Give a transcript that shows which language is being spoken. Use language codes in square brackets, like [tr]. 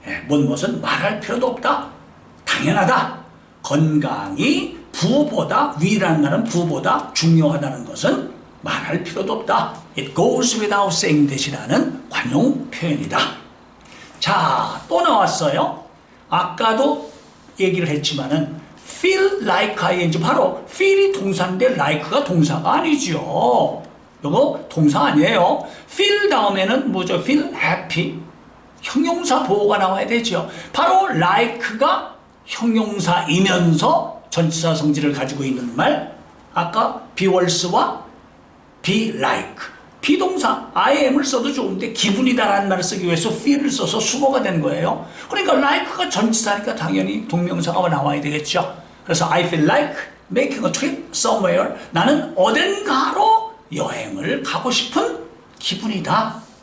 [ko] 무엇은 말할 필요도 없다. 당연하다. 건강이 부보다, 위라는 말은 부보다 중요하다는 것은 말할 필요도 없다. [en] It goes without saying that이라는 [ko] 관용 표현이다. 자, 또 나왔어요. 아까도 얘기를 했지만은 feel like ing, 바로 feel이 동사인데 like가 동사가 아니죠. 이거 동사 아니에요. feel 다음에는 뭐죠? [en] feel happy. [ko] 형용사 보호가 나와야 되죠. 바로 like가 형용사이면서 전치사 성질을 가지고 있는 말. 아까 be worse와 be like. 비동사 [en] I am [ko] 을 써도 좋은데 기분이다라는 말을 쓰기 위해서 feel을 써서 수거가 된 거예요. 그러니까 like가 전치사니까 당연히 동명사가 나와야 되겠죠. 그래서 [en] I feel like making a trip somewhere. [ko] 나는 어딘가로 여행을 가고 싶은 기분이다.